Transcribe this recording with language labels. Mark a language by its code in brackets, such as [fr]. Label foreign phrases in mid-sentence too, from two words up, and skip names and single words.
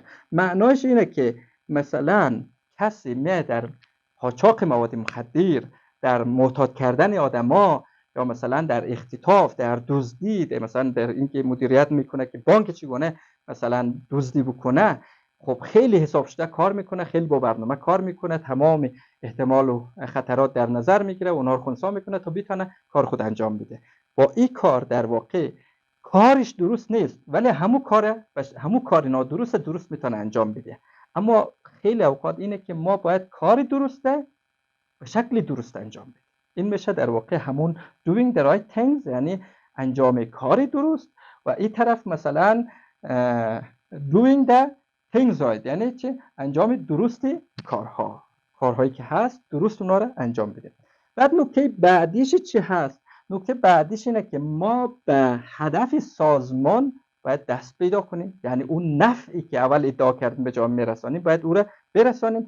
[fa] معناش اینه که مثلا کسی می در قاچاق مواد مخدر، در معتاد کردن آدما، یا مثلا در اختطاف، در دزدی، مثلا در اینکه مدیریت میکنه که بانک چگونه مثلا دزدی بکنه، خب خیلی حساب شده کار میکنه، خیلی با برنامه کار میکنه، تمام احتمال و خطرات در نظر میگیره، اونها رو خنثی میکنه تا بتونه کار خود انجام بده. با این کار در واقع کارش درست نیست، ولی همون کار نادرست درست میتونه انجام بده. اما خیلی اوقات اینه که ما باید کار درسته به شکل درست انجام بدیم. این میشه در واقع همون [en] doing the right things، [fa] یعنی انجام کاری درست، و این طرف مثلا [en] doing the things right، [fa] یعنی چه؟ انجام درستی کارهایی که هست درست اونا رو انجام بده. بعد نکته بعدیش چی هست؟ نکته بعدیش اینه که ما به هدف سازمان باید دست پیدا کنیم، یعنی اون نفعی که اول ادعا کردیم به جامعه میرسانیم باید او رو برسانیم.